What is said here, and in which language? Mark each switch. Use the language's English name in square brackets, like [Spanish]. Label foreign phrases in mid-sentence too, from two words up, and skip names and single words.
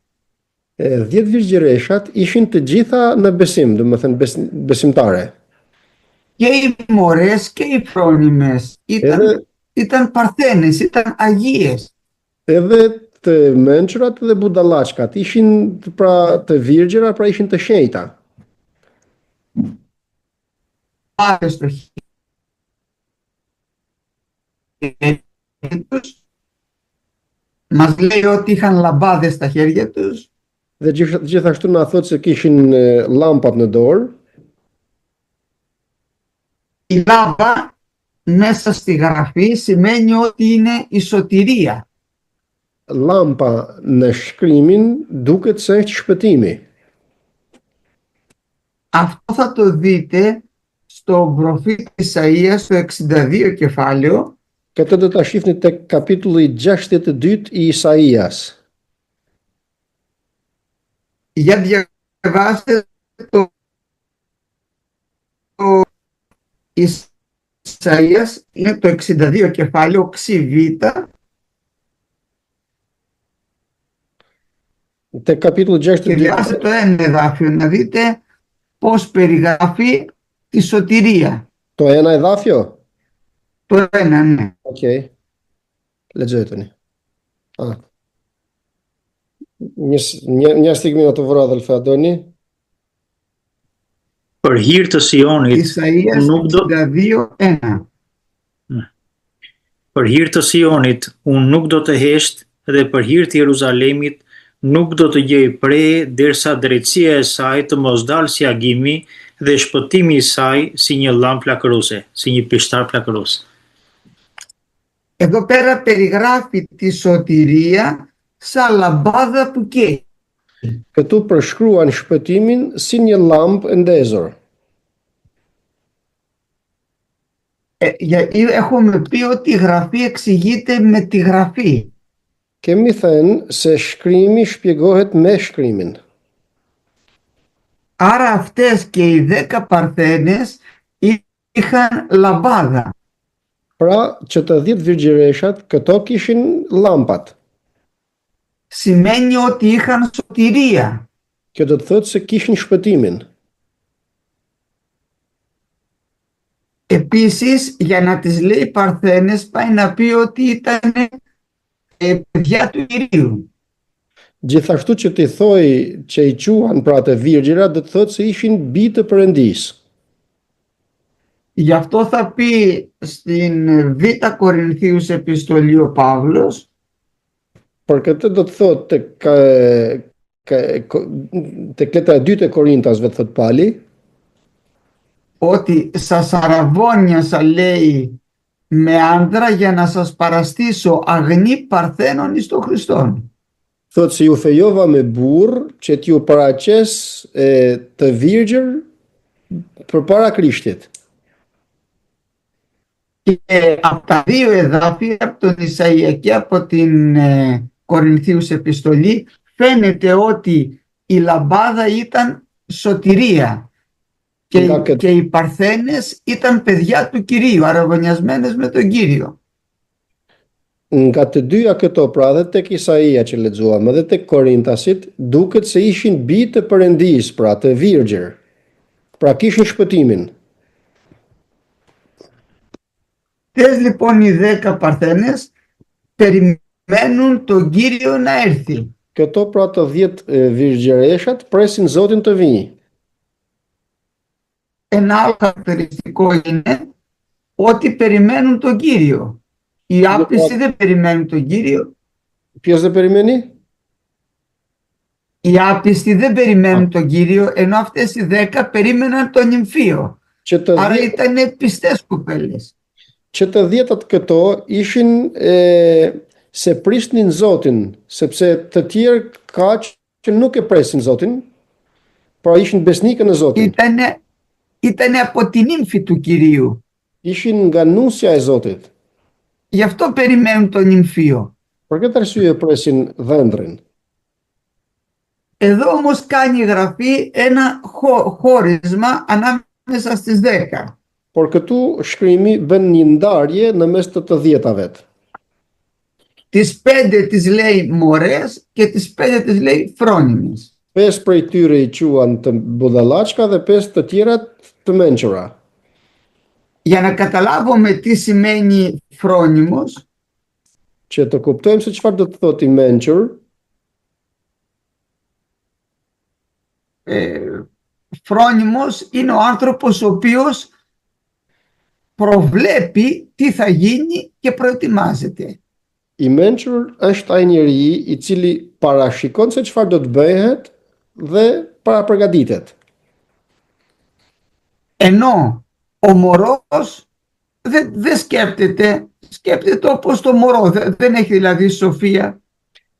[Albanian] 10 virgjëreshat ishin të gjitha në besim, domethënë besimtare. [Greek] Και οι μωρές και οι φρόνιμες ήταν παρθένες, ήταν αγίες. [Albanian] Edhe të mençurat dhe budallaqkat ishin pra të virgjëra, pra ishin të shenjta. [Greek] Μας λέει ότι είχαν λαμπάδες στα χέρια τους. [Albanian] Dhe gjithashtu na thot se kishin llampat në dorë. [Greek] Η λάμπα μέσα στη γραφή σημαίνει ότι είναι η σωτηρία. [Albanian] lampa në shkrimin duket se është shpëtimi. [Greek] Αυτό θα το δείτε στο προφήτη Ισαΐα στο 62 κεφάλαιο, [Albanian] Këtë do ta shihni tek kapitulli 62 i Isaias. [Greek] για διαβάστε το Ισαΐας, είναι το 62 κεφάλαιο ξιβήτα, [Albanian] Tek kapitulli [Greek] και 62 διαβάστε το ένα εδάφιο να δείτε πώς περιγράφει τη σωτηρία. το ένα εδάφιο. Το ένα, ναι. [Albanian] Okej. Lexoj tani. [Greek] Μια στιγμή να το βρω αδελφέ Αδώνη. [Albanian] Për hir të Sionit [Greek] Ισαΐας [Albanian] nuk do 62:1. për hir të Sionit unë nuk do të hesht dhe për hir të Jeruzalemit nuk do të gjej preje derisa drejtësia e saj të mos dalë si agimi dhe shpëtimi i saj si një llamp flakëruese, si një pishtar flakërues. [Greek] Εδώ πέρα περιγράφει τη σωτηρία σαν λαμπάδα που καίει. [Albanian] Këtu përshkruan shpëtimin si një llampë e ndezur. [Greek] Έχουμε πει ότι η γραφή εξηγείται με τη γραφή. [Albanian] Kemi thënë se shkrimi shpjegohet me shkrimin. [Greek] Άρα αυτές και οι 10 παρθένες είχαν λαμπάδα. [Albanian] Pra, që të 10 virgjireshat, këto kishin llampat. [Greek] Σημαίνει ότι είχαν σωτηρία. [Albanian] Kjo do të thotë se kishin shpëtimin. [Greek] Επίσης, για να τις λέει παρθένες, πάει να πει ότι ήταν παιδιά του Κυρίου. [Albanian] Gjithashtu që t'i thoj që i quan pra të virgjira, do të thotë se ishin bijë të Perëndisë. [Greek] Γι' αυτό θα πει στην Β' Κορινθίους επιστολή ο Παύλος, [Albanian] Për këtë do të thotë tek letra e 2 e Korintasve, thotë Pali, [Greek] ότι σας αραβώνιασα, λέει, με άντρα για να σας παραστήσω αγνή παρθένων εις το Χριστόν. [Albanian] thotë se ju fejova me burr që t'ju paraqes të virgjër përpara Krishtit. [Greek] Και από τα δύο εδάφια, από τον Ισαΐα και από την Κορινθίους επιστολή, φαίνεται ότι η λαμπάδα ήταν σωτηρία και οι παρθένες ήταν παιδιά του Κυρίου, αραβωνιασμένες με τον Κύριο. [Albanian] Nga të dyja këto, pra dhe tek Isaia që lexuam, edhe tek Korintasit, duket se ishin bijë të Perëndisë, pra të virgjër. Pra kishin shpëtimin. [Greek] Θες λοιπόν οι 10 παρθένες περιμένουν τον Κύριο να έρθει. Këto pra të 10 virgjëreshat presin Zotin të vijë. Ένα άλλο χαρακτηριστικό είναι ότι περιμένουν τον Κύριο. Οι άπιστοι δεν περιμένουν τον Κύριο. Ποιος δεν περιμένει? Οι άπιστοι δεν περιμένουν τον Κύριο, ενώ αυτές οι 10 περίμεναν τον νυμφίο. Άρα ήταν πιστές κοπέλες. [Albanian] Që të 10-at këto ishin se prisnin Zotin, sepse të tjerë kaq që nuk e presin Zotin, pra ishin besnikë në Zotin. [Greek] Ήτανε από την νύμφη του Κυρίου. [Albanian] Ishin nga nusja e Zotit. [Greek] Γι' αυτό περιμένουν τον νυμφίο. [Albanian] Për këtë arsye presin dhëndrin. [Greek] Εδώ όμως κάνει η γραφή ένα χώρισμα ανάμεσα στις 10. [Albanian] Por këtu shkrimi bën një ndarje në mes të 10-ave. [Greek] Τις 5 τις λέει μωρές και τις 5 τις λέει φρόνιμες. [Albanian] 5 prej tyre i quan të budallaqka dhe 5 të tjerat të mençura. [Greek] Για να καταλάβουμε τι σημαίνει φρόνιμος, [Albanian] Që të kuptojmë se çfarë do të thotë i mençur, [Greek] φρόνιμος είναι ο άνθρωπος ο οποίος προβλέπει τι θα γίνει και προετοιμάζεται. [Albanian] i mençur është ai njeri i cili parashikon se çfarë do të bëhet dhe para përgatitet. [Greek] Ενώ ο μωρός δεν σκέπτεται όπως το μωρό, δεν έχει δηλαδή σοφία.